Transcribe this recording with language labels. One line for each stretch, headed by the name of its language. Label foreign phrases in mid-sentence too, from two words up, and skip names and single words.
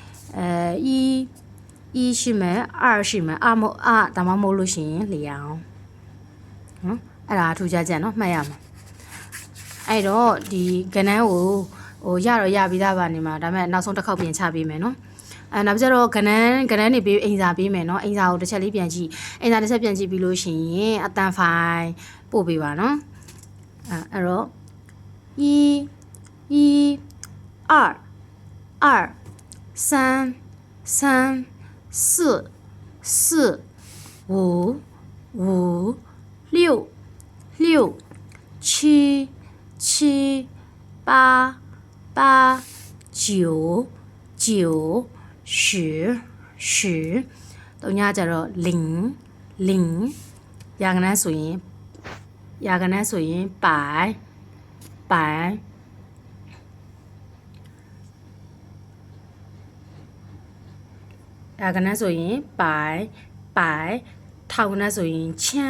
Burmese: 一ရှိမယ်二ရှိမယ်ဒါမှမဟုတ်လို့ရှိရင်လျောင်နော်အဲ့ဒါထူးခြားချက်เนาะမှတ်ရမှာအဲ့တော့ဒီကဏ္ဍကိုရပြီးသားပါနေမှာဒါပေမဲ့နောက်ဆုံးတစ်ခေါက်ပြင်ချပေးမယ်เนาะနောက်ကျတော့ကဏ္ဍနေပြီးအိမ်စာပေးမယ်เนาะအိမ်စာကိုတစ်ချက်လေးပြန်ကြည့်အိမ်စာတစ်ချက်ပြန်ကြည့်ပြီးလို့ရှိရင်အတန်ဖိုင်ပို့ပေးပါเนาะအဲ့တော့
Chinese: 一二三四五六七八九十
Burmese: တော့ညကြတော့零ရာခဏဆိုရင်百ရာခဏဆိုရင်百ထောင်ခဏဆိုရင်千